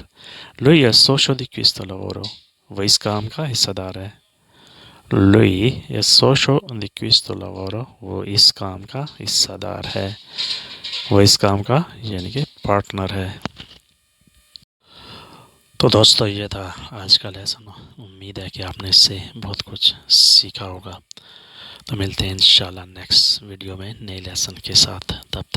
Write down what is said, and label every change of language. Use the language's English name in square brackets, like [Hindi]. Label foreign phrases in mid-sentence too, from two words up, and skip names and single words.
[Italian] lui è socio di questo lavoro [Urdu] وہ اس کام کا حصہ دار ہے. [Italian] lui è socio di questo lavoro [Urdu] وہ اس کام کا حصہ دار ہے، وہ اس کام کا یعنی کہ پارٹنر ہے. تو دوستو یہ تھا آج کا لیسن. امید ہے کہ آپ نے اس سے بہت کچھ سیکھا ہوگا. تو ملتے ہیں انشاءاللہ [English] next video [Urdu] میں نئے لیسن کے ساتھ.